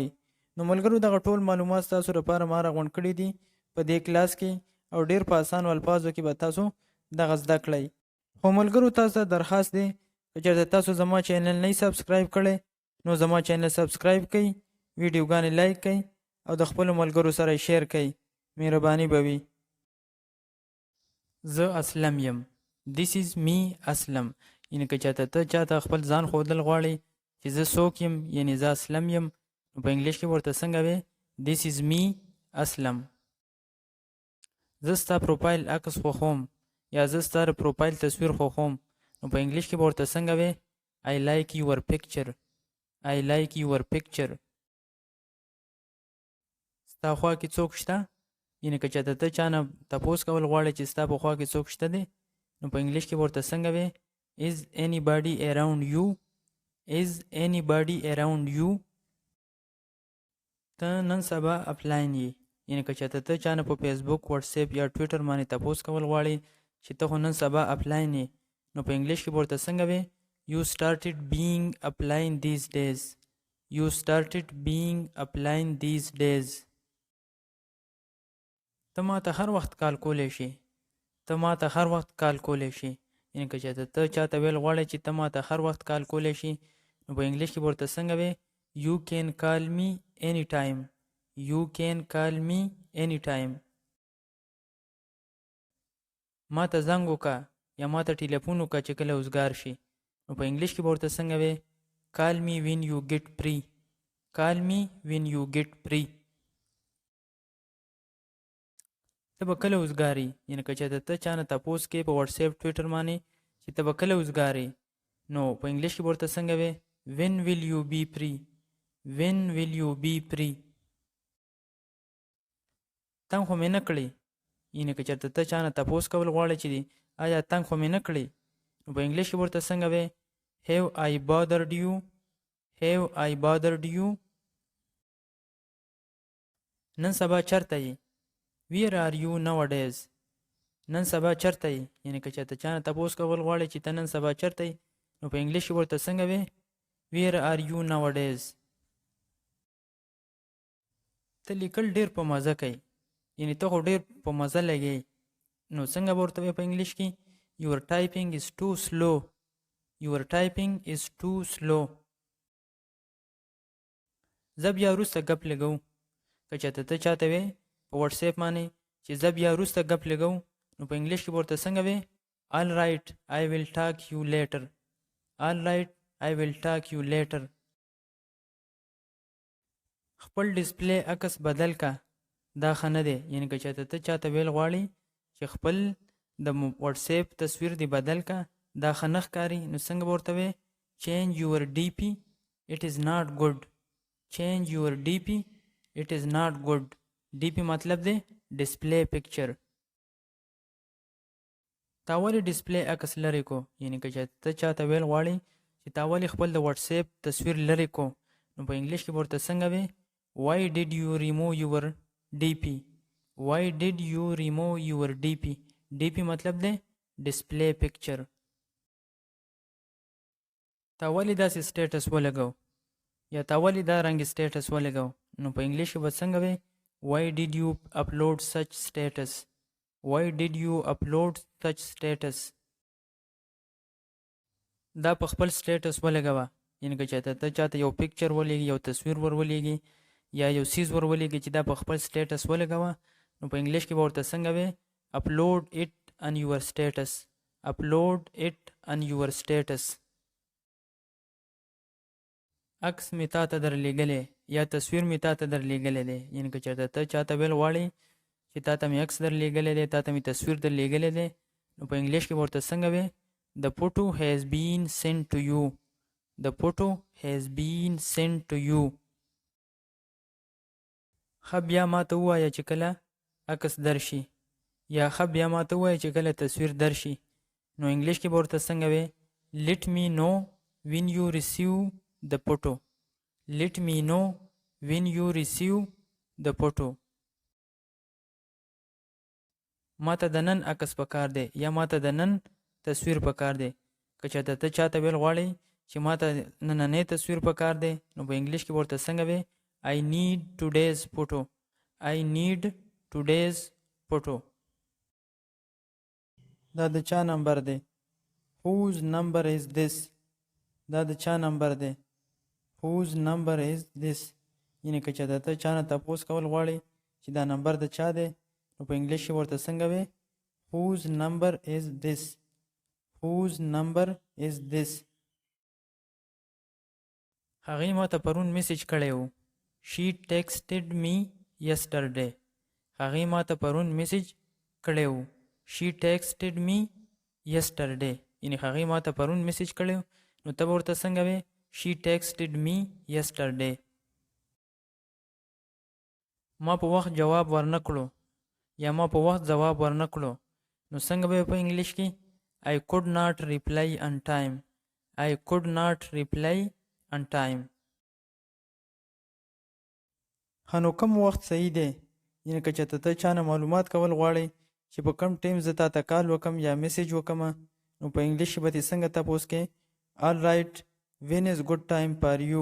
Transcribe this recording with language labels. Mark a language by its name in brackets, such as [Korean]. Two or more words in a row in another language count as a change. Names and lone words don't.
[Pashto] نو ملګرو، دغه ټول معلومات تاسو لپاره ما راغونډ کړي دي په دې کلاس کې، او ډیر په اسانو الفاظو کې به تاسو دغه زده کړئ. خو ملګرو، تاسو ته درخواست دی که چېرته تاسو زما چینل نه سبسکرایب کړی نو زما چینل سبسکرایب کړئ، ویډیوګانې لایک کړئ او د خپلو ملګرو سره شیر کړئ. مهرباني به وي. زه اسلم یم. [English] This is me اسلم. [Pashto] یعنی که ته چاته خپل ځان ښودل غواړي چې زه څوک یم، یعنی زه اسلم یم، نو په انګلیش کې ورته څنګه وې؟ [English] This is me اسلم. [Pashto] زه ستا پروفایل عکس خوښوم یا زه ستا پروفایل تصویر خوښوم، نو په انګلیش کې ورته څنګه وې؟ [English] I like your picture. I like your picture. [Pashto] ستا خوا کې څوک شته؟ یعنی که چاته ته چانه تپوس کول غواړي چې ستا په خوا کې څوک شته دی، نو په انګلیش کې ورته څنګه وې؟ [English] Is anybody around you? Is anybody around you? [Pashto] ته نن سبا اپلاین یې. یعنی که چاته ته چانه په فیسبوک، واتس اپ یا ټویټر باندې تپوس کول غواړي چې ته خو نن سبا اپلاین یې، نو په انګلیش کې ورته څنګه وې؟ [English] You started being applying these days. You started being applying these days. [Pashto] ته ما ته هر وخت کال کولی شي. ته ما ته هر وخت کال کولی شي. یعنی که ته چاته ویل غواړې چې ته ما ته هر وخت کال کولی شي، نو په انګلیش کې ورته څنګه وې؟ [English] You can call me anytime. You can call me anytime. [Pashto] ما ته زنګ وکړه یا ما ته ټلیفون وکړه چې کله وزګار شي، نو په انګلیش کې ورته څنګه وې؟ [English] Call me when you get free. Call me when you get free. [Pashto] ته به کله وزګارې؟ یعنی که چېرته ته چانه تپوس کې په واتس اپ، ټویټر باندې چې ته به کله وزګارې، نو په انګلیش کې ورته څنګه وې؟ [English] When will you be free? When will you be free? [Pashto] تنګ خو مې نه کړې. یعنی که چېرته ته چانه تپوس کول غواړې چې آیا تنګ خو مې نه کړې، نو په انګلیش کې ورته څنګه وې؟ [English] Have I bothered you? Have I bothered you? [Pashto] نن سبا چرته یې؟ [English] Where are you nowadays? [Pashto] نن سبا چرته یې؟ یعنی که چېرته چانه تپوس کول غواړې چې ته نن سبا چرته یې، نو په انګلیش کې ورته څنګه وې؟ [English] Where are you nowadays? [Pashto] ته لیکل ډېر په مزه کوي. یعنی ته خو ډېر په مزه لګې، نو څنګه به ورته وې په انګلیش کې؟ [English] Your typing is too slow. Your typing is too slow. [Pashto] زه بیا وروسته ګپ لګو. که چېرته ته چاته وې په واتس اپ باندې چې زه بیا وروسته ګپ لګو، نو په انګلیش کې ورته څنګه وې؟ [English] All right, I will talk you later. All right, I will talk you later. [Pashto] خپل ډسپلی عکس بدل کا. دا ښه نه دی. یعنی که چېرته ته چاته ویل غواړي چې خپل د واتس اپ تصویر دی بدل کا، دا ښه نه ښکاري، نو څنګه به ورته وې؟ [English] Change your DP. It is not good. Change your DP. It is not good. [Pashto] DP مطلب دی [English] display picture. [Pashto] تا ولې ډسپلی عکس لرې کو؟ یعنی که ته چاته ویل غواړي چې تا ولې خپل د واتس اپ تصویر لرې کو، نو په انګلیش کې ورته څنګه وې؟ [English] Why did you remove your DP? Why did you remove your DP? [Pashto] DP مطلب دی [English] display picture. [Pashto] تا ولې داسې سټیټس ولګو یا تا ولې دا رنګ سټیټس ولګو، نو په انګلیش کې به څنګه وې؟ [English] Why did you upload such status? Why did you upload such status? [Pashto] دا په خپل سټیټس ولګوه. یعنی که ته چاته یو پکچر ولېږي، یو تصویر ور ولېږي یا یو سیز ور ولېږي چې دا په خپل سټیټس ولګوه، نو په انګلیش کې به ورته څنګه وې؟ [English] Upload it on your status. Upload it on your status. [Pashto] عکس مې تا ته درلېږلی یا تصویر مې تا ته درلېږلی دی. یعنی که چېرته ته چاته ویل غواړې چې تا ته مې عکس درلېږلی دی، تا ته مې تصویر درلېږلی دی، نو په انګلیش کې ورته څنګه وې؟ [English] The photo has been sent to you. The photo has been sent to you. [Pashto] ښه بیا ما ته ووایه چې کله عکس درشي، یا ښه بیا ما ته ووایه چې کله تصویر درشي، نو انګلیش کې به ورته څنګه وې؟ [English] Let me know when you receive the photo. Let me know when you receive the photo. [Pashto] ماته د نن عکس پکار دی یا ماته د نن تصویر پکار دی. که چېرته ته چاته ویل غواړې چې ماته نننی تصویر پکار دی نو په انګلیش کې ورته څنګه وی [English] I need today's photo. I need today's photo. [Pashto] دا د چا نمبر دی؟ [English] Whose number is this? [Pashto] دا د چا نمبر دی؟ [English] Whose number is this? [Pashto] یعنی که چېرته ته چا نه تپوس کول غواړې چې دا نمبر د چا دی نو په انګلیش کې ورته څنګه وی [English] Whose number is this? Whose number is this? [Pashto] هغې ما ته پرون میسیج کړی و. [English] She texted me yesterday. [Pashto] هغې ما ته پرون میسیج کړی و. [English] She texted me yesterday. [Pashto] یعنی هغې ما ته پرون میسیج کړی و نو ته به ورته څنګه وی [English] She texted me yesterday. [Pashto] ما په وخت جواب ورنکړو یا ما په وخت ځواب ورنکړو نو څنګه به په انګلیش کې [English] I could not reply on time. I could not reply on time. [Pashto] نو کوم وخت صحیح دی؟ یعنی که چېرته ته چا نه معلومات کول غواړې چې په کوم ټایم زه تا ته کال وکم یا میسیج وکم نو په انګلیش کې به دې څنګه تپوس کې [English] All right, when is good time for you?